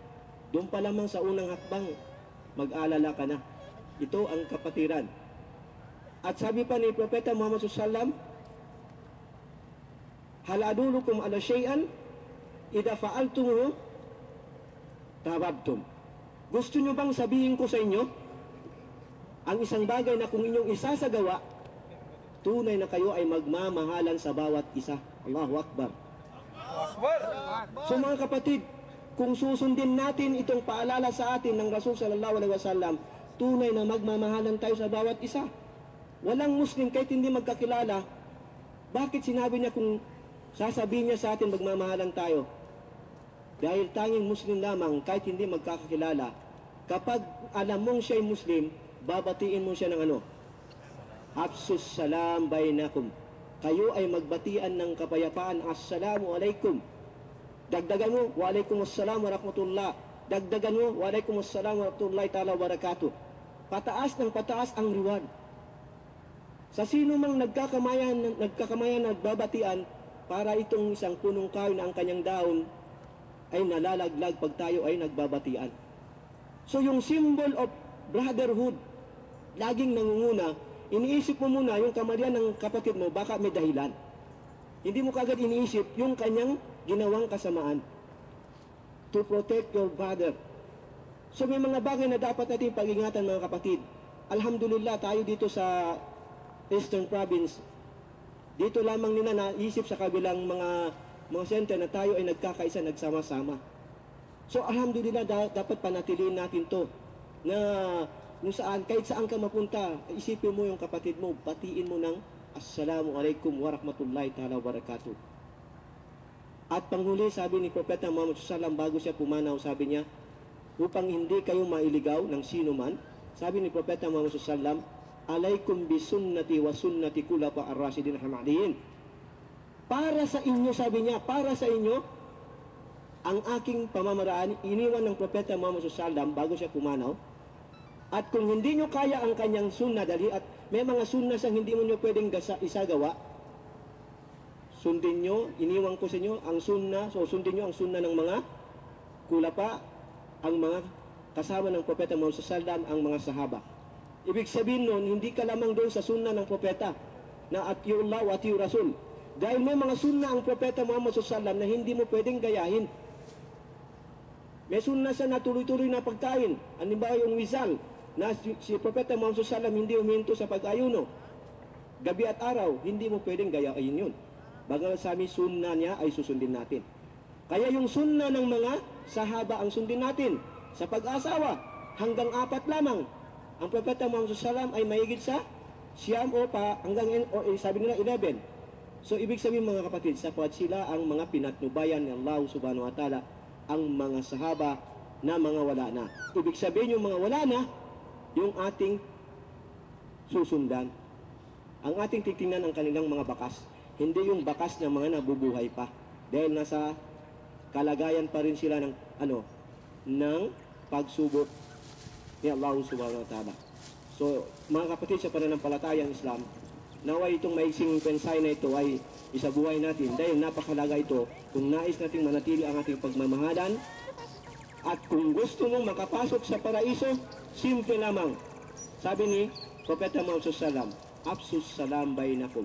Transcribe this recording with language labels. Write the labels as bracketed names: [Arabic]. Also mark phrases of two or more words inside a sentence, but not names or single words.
[Filipino] Doon pa lamang sa unang hakbang, mag-alala ka na. Ito ang kapatiran. At sabi pa ni Propeta Muhammad SAW, [Arabic] هل أدلكم على شيء إذا فعلتموه تحاببتم. [Filipino] Gusto nyo bang sabihin ko sa inyo ang isang bagay na kung inyong isasagawa, tunay na kayo ay magmamahalan sa bawat isa? [Arabic] الله أكبر. [Filipino] So mga kapatid, kung susundin natin itong paalala sa atin ng Rasul [Arabic] صلى الله عليه وسلم, [Filipino] tunay na magmamahalan tayo sa bawat isa. Walang Muslim kahit hindi magkakilala. Bakit sinabi niya kung sasabihin niya sa atin magmamahalan tayo? Dahil tanging Muslim lamang kahit hindi magkakakilala, kapag alam mong siya'y Muslim, babatiin mo siya ng ano? [Arabic] أفشوا السلام بينكم. [Filipino] Kayo ay magbatian ng kapayapaan. [Arabic] السلام عليكم. [Filipino] Dagdagan mo, [Arabic] وعليكم السلام ورحمة الله. [Filipino] Dagdagan mo, [Arabic] وعليكم السلام ورحمة الله تعالى وبركاته. [Filipino] Pataas ng pataas ang reward. Sa sino mang nagkakamayan, nagbabatian, para itong isang punong kahoy na ang kanyang daon ay nalalaglag pag tayo ay nagbabatian. So yung [English] symbol of brotherhood, [Filipino] laging nangunguna, iniisip mo muna yung kamalian ng kapatid mo, baka may dahilan. Hindi mo kagad iniisip yung kanyang ginawang kasamaan. [English] To protect your brother. [Filipino] So may mga bagay na dapat natin pag-ingatan mga kapatid. Alhamdulillah tayo dito sa Eastern Province, dito lamang nila naisip sa kabilang mga center na tayo ay nagkakaisa, nagsama-sama. So alhamdulillah dapat panatiliin natin to na kung saan, kahit saan ka mapunta, isipin mo yung kapatid mo, batiin mo ng [Arabic] السلام عليكم ورحمة الله تعالى وبركاته. [Filipino] At panghuli, sabi ni Propeta Muhammad SAW, bago siya pumanaw, sabi niya, upang hindi kayo mailigaw ng sino man, sabi ni Propeta Muhammad SAW, [Arabic] عليكم بسنتي وسنة الخلفاء الراشدين المهديين. [Filipino] Para sa inyo, sabi niya, para sa inyo, ang aking pamamaraan, iniwan ng Propeta Muhammad SAW bago siya pumanaw. At kung hindi nyo kaya ang kanyang sunna, dali at may mga sunna sa hindi mo nyo pwedeng isagawa, sundin nyo, iniwan ko sa inyo ang sunna, so sundin nyo ang sunna ng mga kulapa, ang mga kasama ng Propeta Muhammad SAW, ang mga sahaba. Ibig sabihin nun, hindi ka lamang doon sa sunna ng Propeta, na [Arabic] أطيعوا الله وأطيعوا الرسول. [Filipino] Dahil may mga sunna ang Propeta Muhammad SAW na hindi mo pwedeng gayahin. May sunna sa natuloy-tuloy na pagkain. Halimbawa yung wisal, na si Propeta Muhammad SAW hindi uminto sa pag-ayuno. Gabi at araw, hindi mo pwedeng gayahin yun. Bagamat sa amin, sunna niya ay susundin natin. Kaya yung sunna ng mga sahaba ang sundin natin. Sa pag-asawa, hanggang 4 lamang. Ang Propeta Muhammad SAW ay mahigit sa siyam o pa hanggang sabi nila 11. So ibig sabihin mga kapatid, sapagkat sila ang mga pinatnubayan ni Allah [Arabic] سبحانه وتعالى, [Filipino] ang mga sahaba na mga wala na. Ibig sabihin yung mga wala na, yung ating susundan. Ang ating titingnan ang kanilang mga bakas. Hindi yung bakas ng mga nabubuhay pa. Dahil nasa kalagayan pa rin sila ng ng pagsubok ni Allah [Arabic] سبحانه وتعالى. [Filipino] So mga kapatid sa pananampalatayang Islam, naway itong maiksing pensay na ito ay isabuhay natin dahil napakalaga ito kung nais nating manatili ang ating pagmamahalan. At kung gusto mong makapasok sa paraiso, simple lamang. Sabi ni Propeta Muhammad SAW, [Arabic] أفشوا السلام بينكم.